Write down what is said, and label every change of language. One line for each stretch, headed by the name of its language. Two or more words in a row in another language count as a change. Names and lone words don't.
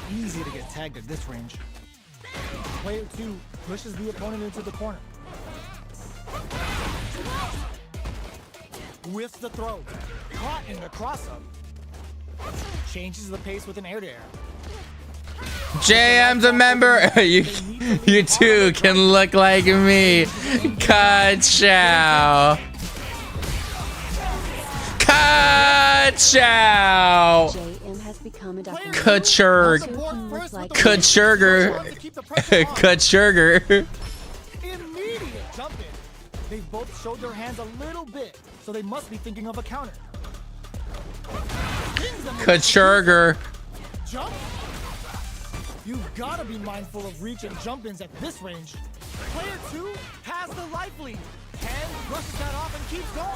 English: Easy to get tagged at this range. Player 2 pushes the opponent into the corner. Whiffs the throw. Caught in the cross-up. Changes the pace with an air-to-air. JM's a member. You too can look like me. Ka-chow. Ka-chow. JM has become a doctor. Ka-churg. Ka-churger. Ka-churger. Immediate jump in. They've both showed their hands a little bit, so they must be thinking of a counter. Pins them with a Ka-churger. jump. You've got to be mindful of reach and jump ins at this range. Player 2 has the life lead. Ken brushes that off and keeps going.